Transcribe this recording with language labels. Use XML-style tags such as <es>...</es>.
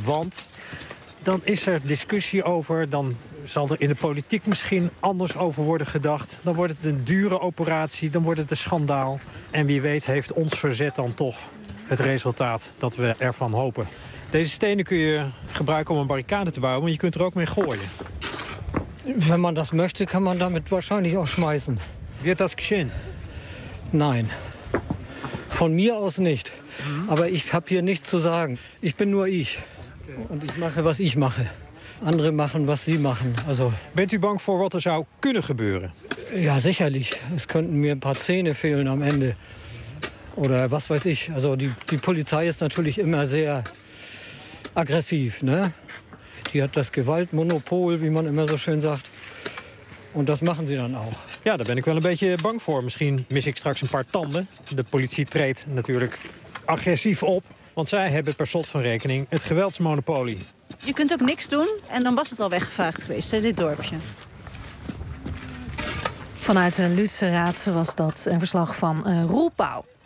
<nl>Want dan is er discussie over. Dan zal er in de politiek misschien anders over worden gedacht. Dan wordt het een dure operatie. Dan wordt het een schandaal. En wie weet heeft ons verzet dan toch het resultaat dat we ervan hopen. Deze stenen kun je gebruiken om een barricade te bouwen. Maar je kunt er ook mee gooien.</nl> <de>Wenn man das möchte, kann man damit wahrscheinlich auch schmeißen. Wird das geschehen? Nein. Von mir aus nicht. Aber ich habe hier nichts zu sagen. Ich bin nur ich. Und ich mache, was ich mache. Andere machen, was sie machen. Also,</de> <nl>bent u bang voor wat er zou kunnen gebeuren?</nl> <de>Ja, sicherlich. Es könnten mir ein paar Zähne fehlen am Ende. Oder was weiß ich. Also die Polizei ist natürlich immer sehr aggressiv, ne? Die hat das Gewaltmonopol, wie man immer so schön sagt. Und das machen sie dann auch.</de> <nl>Ja, daar ben ik wel een beetje bang voor. Misschien mis ik straks een paar tanden. De politie treedt natuurlijk agressief op. Want zij hebben per slot van rekening het geweldsmonopolie. Je kunt ook niks doen en dan was het al weggevaagd geweest, hè, dit dorpje. Vanuit de Lutse Raad was dat een verslag van Roelpauw.</nl>